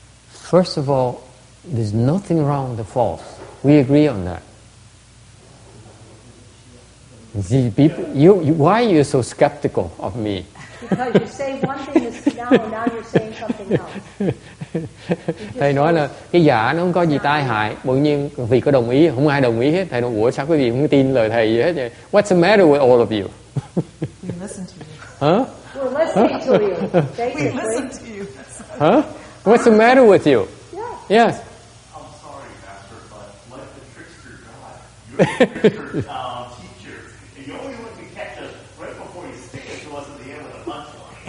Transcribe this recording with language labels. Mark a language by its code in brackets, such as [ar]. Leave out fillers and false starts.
[en] First of all, there's nothing wrong with the false. We agree on that. See, people, why are you so skeptical of me? Because you say one thing is now you're saying something else. [vi] Thầy nói là cái giả nó không có gì tai hại, tự nhiên vì có đồng ý, không ai đồng ý hết. Thầy nói, ủa sao quý vị không tin lời thầy gì hết vậy? [en] What's the matter with all of you? We listen to you. Huh? We're listening to you, basically. We listen to you. Huh? What's the matter with you? Yeah. Yes. I'm sorry, Pastor, but like the trickster God, you're the trickster teacher, and you only want to catch us right before you stick it to us at the end with a punchline.